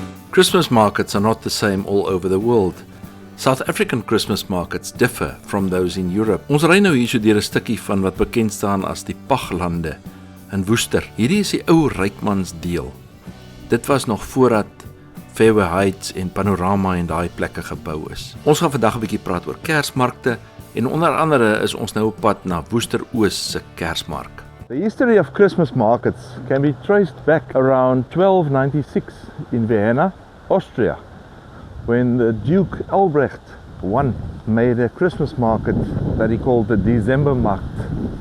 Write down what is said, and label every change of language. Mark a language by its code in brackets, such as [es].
[en] Christmas markets are not the same all over the world. South African Christmas markets differ from those in Europe. [af] Ons ry nou hier so deur 'n stukkie van wat bekend staan as die Paglande in Woester. Hierdie is die ou rykmansdeel. Dit was nog voordat Fairway Heights en Panorama en daai plekke gebou is. Ons gaan vandag 'n bietjie praat oor Kersmarkte en onder andere is ons nou op pad na Woester Oos se Kersmark. [en] The history of Christmas markets can be traced back around 1296 in Vienna, Austria, when the Duke Albrecht I made a Christmas market that he called the Decembermarkt.